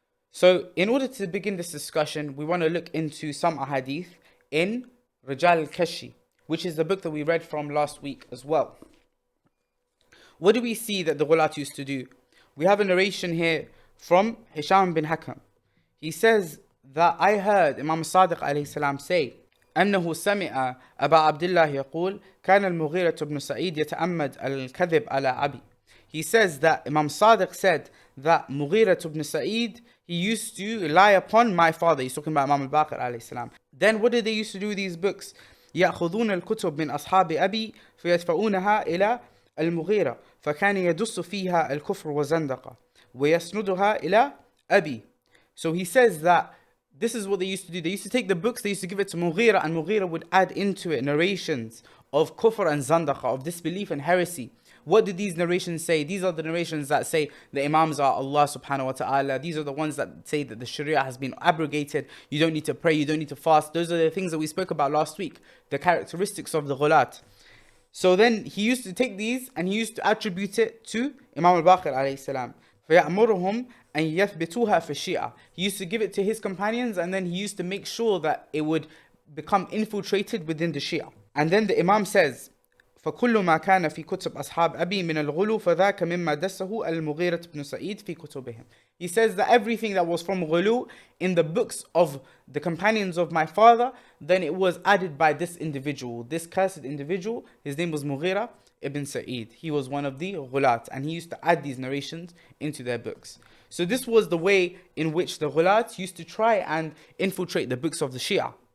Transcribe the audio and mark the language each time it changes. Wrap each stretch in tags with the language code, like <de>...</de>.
<en>So in order to begin this discussion, we want to look into some Hadith in Rijal al-Kashi, which is the book that we read from last week as well. What do we see that the Ghulat used to do? We have a narration here from Hisham bin Hakam. He says that I heard Imam Sadiq alayhi salam say</en> <ar>أنه سمع أبا عبد الله يقول كان المغيرة بن سعيد يتأمد الكذب على أبي.</ar> <en>He says that Imam Sadiq said that Mughira ibn Sa'id, he used to lie upon my father. He's talking about Imam al-Baqir alayhi salam. Then what did they used to do with these books?</en> <ar>يأخذون الكتب من أصحاب أبي فيدفعونها إلى المغيرة فكان يدس فيها الكفر وزندقة ويسندها إلى أبي.</ar> <en>So he says that this is what they used to do. They used to take the books, they used to give it to Mughira, and Mughira would add into it narrations of kufr and zandaqa, of disbelief and heresy. What did these narrations say? These are the narrations that say the Imams are Allah subhanahu wa ta'ala. These are the ones that say that the Sharia has been abrogated. You don't need to pray, you don't need to fast. Those are the things that we spoke about last week, the characteristics of the Ghulat. So then he used to take these and he used to attribute it to Imam al-Baqir alayhi salam.</en> <ar>فَيَأْمُرُهُمْ أَنْ يَثْبِتُوهَا فِي الشِّيعَةِ.</ar> <en>He used to give it to his companions, and then he used to make sure that it would become infiltrated within the Shia. And then the Imam says,</en> <ar>فَكُلُّ مَا كَانَ فِي كُتُبْ أَصْحَابِ أَبِي مِنَ الْغُلُو فَذَاكَ مِمَّا دَسَّهُ الْمُغِيرَةُ بْنُ سَعِيدٍ فِي كُتُبِهِمْ.</ar> <en>He says that everything that was from Ghulu in the books of the companions of my father, then it was added by this individual, this cursed individual. His name was Mughira ibn Sa'id. He was one of the Ghulat, and he used to add these narrations into their books. So this was the way in which the Ghulat used to try and infiltrate the books of the Shia.</en>